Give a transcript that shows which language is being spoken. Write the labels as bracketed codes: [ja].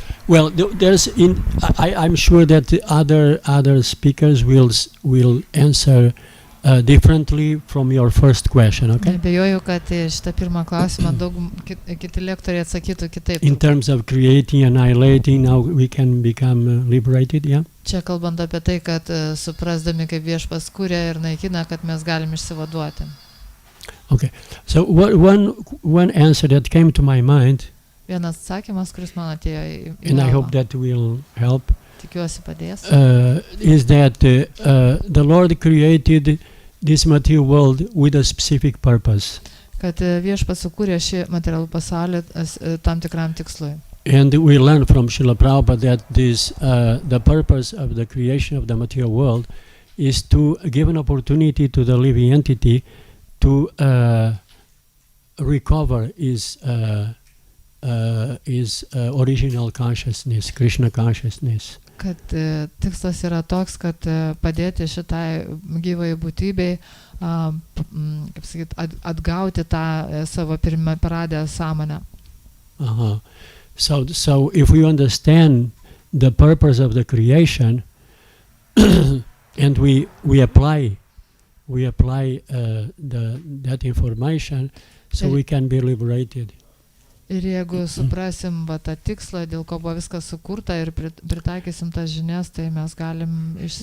[en] Well, I'm sure that the other speakers will answer differently from your first question, okay? [lt] Neabejoju, kad šitą pirmą klausimą daug kiti lektoriai atsakytų kitaip. [en] In terms of creating, annihilating, now we can become liberated, yeah? [lt] Čia kalbant apie tai, kad suprasdami, kaip Viešpats kuria ir naikina, kad mes galim išsivaduoti. [en] Okay. So one answer that came to my mind, [lt] Vienas atsakymas, kuris man atėjo į [en] and I [lt] galvą, [en] hope that will help, [lt] tikiuosi padės, [en] is that the Lord created this material world with a specific purpose. [lt] kad Viešpats sukūrė šį materialų pasaulį tam tikram tikslui. [en] And we learn from Srila Prabhupada that the purpose of the creation of the material world is to give an opportunity to the living entity to recover his original consciousness, Krishna consciousness. [lt] Kad tikslas yra toks, kad padėti šitai gyvai būtybei, kaip sakyt, atgauti tą savo pirmą paradę sąmonę. [en] So if we understand the purpose of the creation and we apply that information, so we can be liberated. [lt] Ir jeigu suprasim tą tikslą, dėl ko buvo viskas sukurta ir pritaikysim tas žinias, tai mes galim išsivaduoti.